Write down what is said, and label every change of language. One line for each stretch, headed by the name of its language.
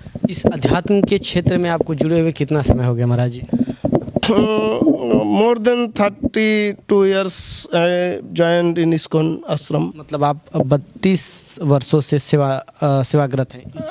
Hindi: इस अध्यात्म के क्षेत्र में आपको जुड़े हुए कितना समय हो गया महाराज जी?
English: More than 32 years I joined in ISKCON ashram.
Hindi: मतलब आप 32 वर्षों से सेवाग्रत हैं इस